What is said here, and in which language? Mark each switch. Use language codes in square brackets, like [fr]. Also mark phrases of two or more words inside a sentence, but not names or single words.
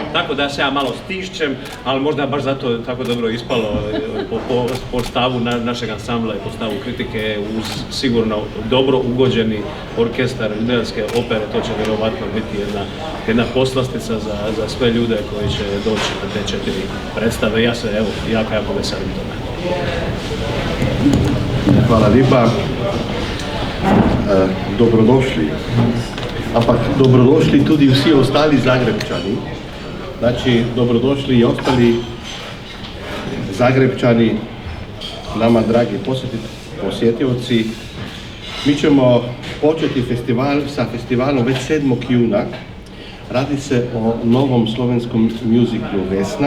[hr] Tako da se ja malo stišćem, ali možda baš zato tako dobro ispalo po stavu našeg ansambla i po stavu kritike uz sigurno dobro ugođeni orkestar Ljubljanske opere. To će vjerovatno biti jedna poslastica za sve ljude koji će doći na te 4 predstave. Ja se evo jako veselim tome. Hvala lijepa. Dobrodošli. [sl] Ampak dobrodošli tudi vsi ostali Zagrebčani. [hr] Znači, dobrodošli i ostali Zagrebčani, nama dragi posjetioci. Mi ćemo početi sa festivalom već 7. juna. Radi se o novom slovenskom muziklu Vesna.